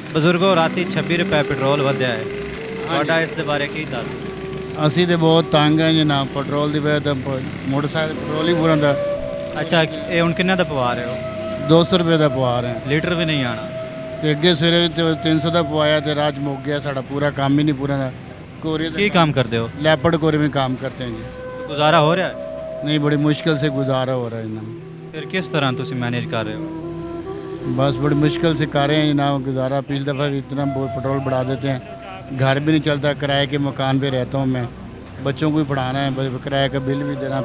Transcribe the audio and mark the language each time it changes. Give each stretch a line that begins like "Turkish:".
Punjabi: بزرگوں, راتی 26 روپے پیٹرول ودیا ہے, ਤੁਹਾਡਾ ਇਸ ਦੇ ਬਾਰੇ ਕੀ ਦੱਸ? ਅਸੀਂ ਤੇ ਬਹੁਤ ਤੰਗ ਹਾਂ ਜਨਾਬ, ਪੈਟਰੋਲ ਦੀ ਵਜ੍ਹਾ ਤੋਂ ਮੋਟਰਸਾਈਕਲ ਪੈਟਰੋਲ ਹੀ ਪੂਰਾ ਦਾ ਅੱਛਾ, ਇਹ ਹੁਣ ਕਿੰਨੇ ਦਾ ਪਵਾ ਰਹੇ ਹੋ? 200 ਰੁਪਏ ਦਾ ਪਵਾ ਰਹੇ ਹਾਂ. ਲੀਟਰ ਵੀ ਨਹੀਂ ਆਣਾ? ਤੇ ਅੱਗੇ ਸਵੇਰੇ ਤੇ 300 ਦਾ ਪਵਾਇਆ ਤੇ ਰਾਜ ਮੁੱਕ ਗਿਆ ਸਾਡਾ, ਪੂਰਾ ਕੰਮ ਹੀ ਨਹੀਂ ਪੂਰਾ ਦਾ. ਕੋਰੀਅਰ ਕੀ ਕੰਮ ਕਰਦੇ ਹੋ?
Hindi: ਲੈਪਰਡ ਕੋਰੀਅਰ में काम करते हैं जी.
Punjabi: ਗੁਜ਼ਾਰਾ ਹੋ ਰਿਹਾ ਹੈ?
Hindi: नहीं, बड़ी मुश्किल से गुजारा हो रहा है जनाब.
Punjabi: ਫਿਰ ਕਿਸ ਤਰ੍ਹਾਂ ਤੁਸੀਂ ਮੈਨੇਜ ਕਰ ਰਹੇ ਹੋ?
Hindi: बस बड़ी मुश्किल से कर रहे हैं जनाब गुजारा. पिछली दफ़ा भी इतना पेट्रोल बढ़ा देते हैं, घर भी नहीं चलता. किराए के मकान पे रहता हूँ मैं, बच्चों को भी पढ़ाना है, किराए का बिल भी देना.